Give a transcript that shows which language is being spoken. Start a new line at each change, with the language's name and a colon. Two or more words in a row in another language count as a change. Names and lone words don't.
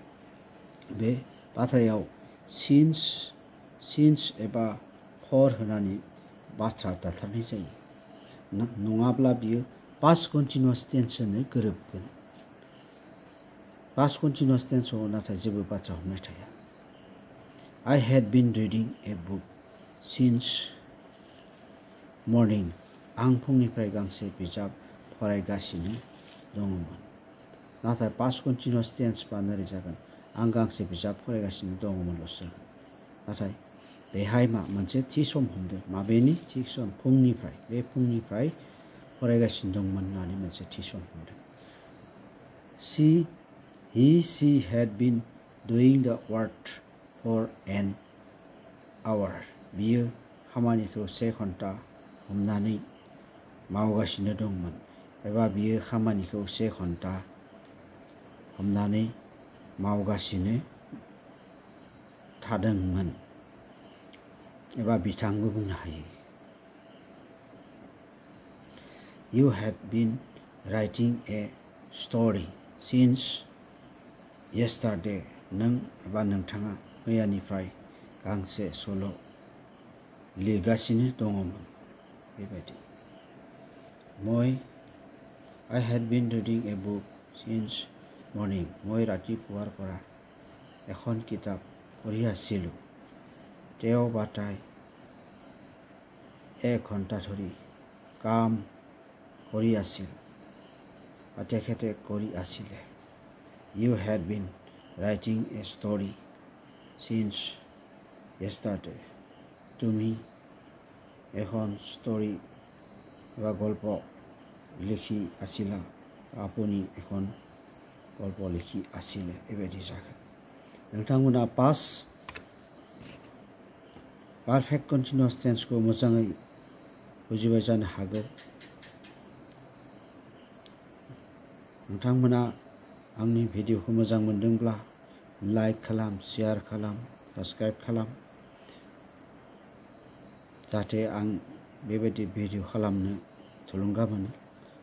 Bodo: बे बाथ्रायाव सिन्स एबा फर होनानै बाथ्रा दाथारनाय जायो नङाब्ला बियो
English: past continuous tenseजों
Bodo: गोरोबगोन।
English: past continuous tenseआव
Bodo: नाथाय जेबो बाथ्रा हमनाय थाया।
English: I had been reading a book since morning
Bodo: आं फुंनिफ्राय गांसे बिजाब फरायगासिनो दङमोन। नाथाय
English: past continuous tense
Bodo: बा नोरै जागोन आं गांसे बिजाब फरायगासिनो दङमोनल'सो जागोन। नाथाय बेहाय मोनसे थि सम हमदों माबेनि थि सम फुंनिफ्राय बे फुंनिफ्राय फरायगासिनो दंमोन होननानै मोनसे थि सम हमदों।
English: She had been doing the work for an hour
Bodo: बियो खामानिखौ 1 घन्टा हमनानै मावगासिनो दंमोन एबा बियो खामानिखौ 1 घन्टा हमनानै मावगासिनो थादोंमोन एबा बिथांबो बुंनो हायो।
English: You had been writing a story since yesterday
Bodo: नों एबा नोंथाङा मैयानिफ्राय गांसे सल' लिरगासिनो दङमोन बेबायदि।
English: I had been reading a book since morning.
Assamese: মই ৰাতিপুৱাৰ পৰা এখন কিতাপ পঢ়ি আছিলোঁ। তেওঁ বা তাই 1 ঘণ্টা ধৰি কাম কৰি আছিল বা তেখেতে কৰি আছিলে।
English: You had been writing a story since yesterday.
Assamese: তুমি এখন ষ্টৰী বা গল্প লিখি আছিলা। আপুনি এখন গল্প লিখি আছিলে
Bodo: बेबायदि जागोन। नोंथांमोना
English: past perfect continuous tense
Bodo: खौ मोजाङै बुजिबाय जानो हागौ। नोंथांमोना आंनि भिडिअखौ मोजां मोनदोंब्ला लाइक खालाम, शेयार खालाम, साबस्क्राइब खालाम जाहाथे आं बेबायदि भिडिअ खालामनो थुलुंगा मोनो।